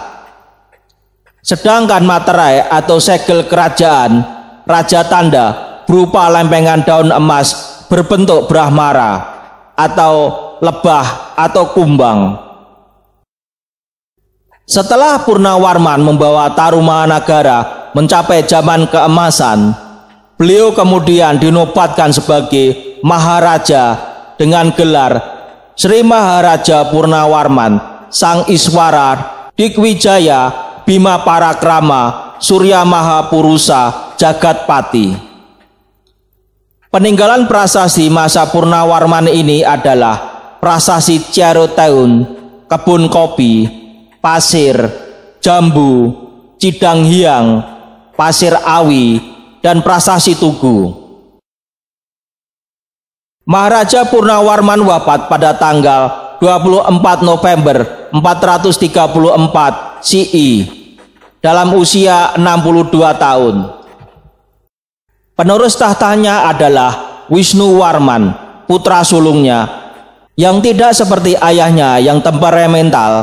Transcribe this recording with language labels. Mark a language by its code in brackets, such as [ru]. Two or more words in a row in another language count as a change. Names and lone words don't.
[id] Sedangkan materai atau segel kerajaan Raja Tanda berupa lempengan daun emas berbentuk Brahmara atau lebah atau kumbang. Setelah Purnawarman membawa Tarumanagara mencapai zaman keemasan, beliau kemudian dinobatkan sebagai Maharaja dengan gelar Sri Maharaja Purnawarman Sang Iswara Dikwijaya Bima Parakrama Surya Mahapurusa Jagatpati. Peninggalan prasasti masa Purnawarman ini adalah prasasti Ciaroteun, kebun kopi, pasir, jambu, Cidang Hiang, Pasir Awi, dan prasasti Tugu. Maharaja Purnawarman wafat pada tanggal 24 November 434 CI dalam usia 62 tahun. Penerus tahtanya adalah Wisnuwarman, putra sulungnya, yang tidak seperti ayahnya yang temperamental.